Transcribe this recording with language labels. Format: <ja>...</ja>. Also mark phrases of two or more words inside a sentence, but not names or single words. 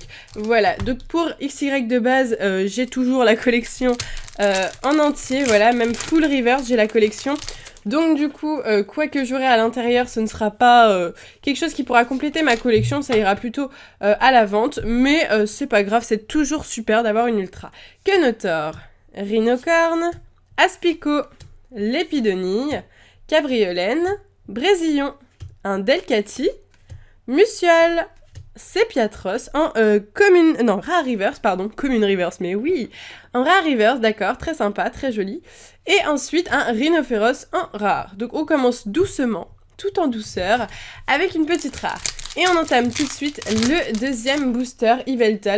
<fr>Voilà, donc pour XY de base, j'ai toujours la collection en entier, voilà, même full reverse, j'ai la collection. Donc du coup, quoi que j'aurai à l'intérieur, ce ne sera pas quelque chose qui pourra compléter ma collection, ça ira plutôt à la vente, mais c'est pas grave, c'est toujours super d'avoir une ultra. Kenotor, Rhinocorn, Aspico, Lépidonille, Cabriolène, Brésillon, un Delcatty, Musial, Sepiatros, en Rare Reverse, pardon, Commune Reverse, mais oui, en Rare Reverse, d'accord, très sympa, très joli. Et ensuite un Rhinophéros en rare. Donc on commence doucement, tout en douceur, avec une petite rare. Et on entame tout de suite le deuxième booster Yveltal.</fr>